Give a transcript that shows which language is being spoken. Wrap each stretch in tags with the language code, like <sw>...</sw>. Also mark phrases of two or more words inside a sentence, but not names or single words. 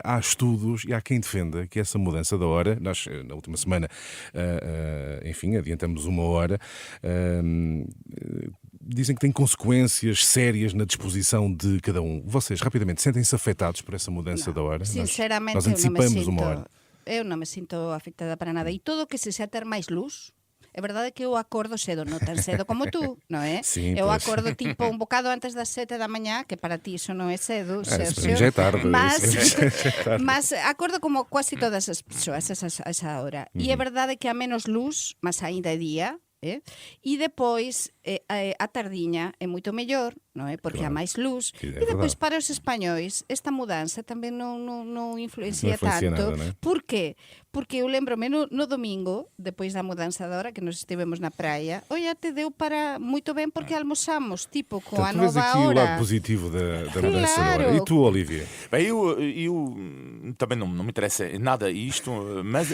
<pt>Há estudos e há quem defenda que essa mudança da hora, nós na última semana, enfim, adiantamos uma hora, dizem que tem consequências sérias na disposição de cada um. Vocês, rapidamente, sentem-se afetados por essa mudança da hora? Sinceramente, nós antecipamos uma hora. Eu não me sinto afectada para nada.</pt> <gl>E todo o que se seja ter máis luz, é verdade que eu acordo cedo, non tan cedo como tú, non é?</gl> <pt>Sim, eu pois.</pt> <gl>acordo tipo un bocado antes das 7 da mañá, que para ti iso non é cedo,</gl> <pt>Isso para mim já é tarde.</pt> <gl>mas acordo como quase todas as persoas a esa hora.</gl> <pt>E é verdade que há menos luz, mas ainda é día,</pt> <gl>e depois a tardiña é moito mellor, non é?</gl> <pt>Porque Claro.</pt> <gl>há máis luz.</gl> <pt>Que é E depois verdade.</pt> <gl>para os españois esta mudanza tamén non influencia Non influencia tanto. nada, non é? Por qué? Porque eu lembro-me no domingo, depois da mudanza da hora, que nos estivemos na praia, olha, te deu para moito ben porque almoçamos, tipo, com a</gl> <pt>Portanto, tu vês nova aqui o hora. lado positivo da mudança da hora. Claro. E tu, Olivier? Bem, eu também não me interessa em nada isto, mas</pt>